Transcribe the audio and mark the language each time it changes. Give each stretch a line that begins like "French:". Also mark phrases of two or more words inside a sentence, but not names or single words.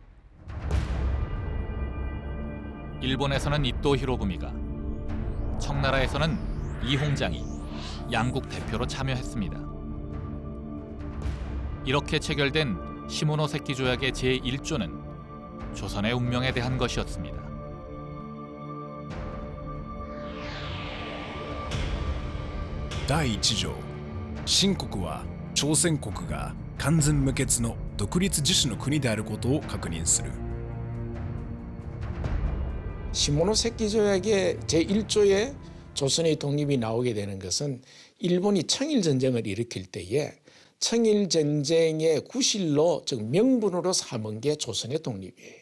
Korean: 일본에서는 이토 히로부미가, 청나라에서는 이홍장이 양국 대표로 참여했습니다. 이렇게 체결된 시모노세키 조약의 제1조는 조선의 운명에 대한 것이었습니다.
Japanese: 제1条新国は朝鮮国が完全無欠の独立自主の国であることを確認する。
Korean: 시모노세키 조약의 제1조에 조선의 독립이 나오게 되는 것은 일본이 청일전쟁을 일으킬 때에 청일전쟁의 구실로, 즉 명분으로 삼은 게 조선의 독립이에요.